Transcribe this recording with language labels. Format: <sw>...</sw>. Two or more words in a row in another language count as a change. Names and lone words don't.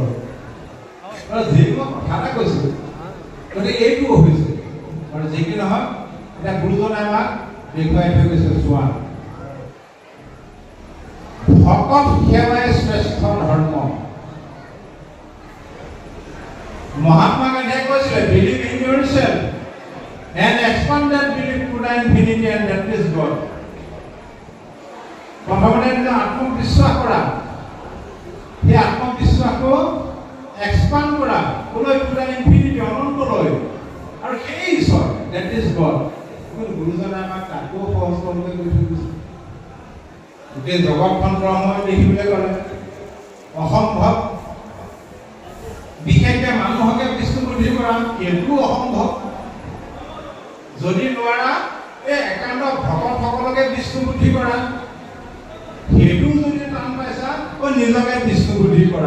<as>যিকোনো কথা এটা কৈছো, গতিকে এইটোও হৈছে আৰু যি কি নহওক, এতিয়া গুৰুজনে আমাক দেখুৱাই থৈ গৈছে। চোৱা, ভকত সেৱাই শ্ৰেষ্ঠ ধৰ্ম। মহাত্মা গান্ধীয়ে কৈছিলে,</as> <en>believe in yourself and expand that belief to the infinity and that is God.</en> <as>প্ৰথমতে নিজৰ আত্মবিশ্বাস কৰা, সেই আত্মবিশ্বাসটো এক্সপাণ্ড কৰা ক'লৈ,</as> <en>to the infinity,</en> <as>অনন্তলৈ, আৰু সেই ঈশ্বৰ,</as> <en>that is God।</en> <as>গুৰুজনে আমাক তাকো সহজ কৰিবলৈ গৈ থৈ গৈছে। গোটেই জগতখন ব্ৰহ্মই দেখিবলৈ গ'লে অসম্ভৱ, বিশেষকৈ মানুহকে বিষ্ণু বুদ্ধি কৰা এইটো অসম্ভৱ। যদি নোৱাৰা এই একান্ত ভকতসকলকে বিষ্ণু বুদ্ধি কৰা, সেইটো যদি টান পাইছা, নিজকে বিষ্ণু বুদ্ধি কৰা।</as>